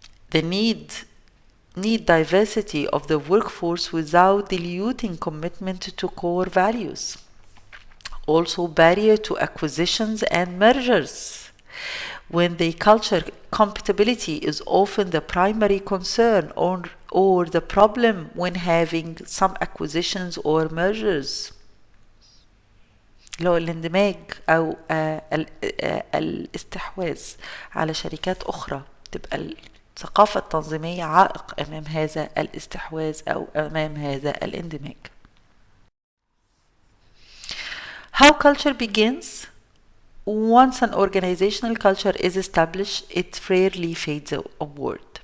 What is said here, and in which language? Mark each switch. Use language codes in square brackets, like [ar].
[en] The need diversity of the workforce without diluting commitment to core values. Also barrier to acquisitions and mergers, when the culture compatibility is often the primary concern or the problem when having some acquisitions or mergers. [ar] لو الاندماج أو الاستحواذ على شركات أخرى، تبقى الثقافة التنظيمية عائق أمام هذا الاستحواذ أو أمام هذا الاندماج. [en] How culture begins? Once an organizational culture is established, it rarely fades away.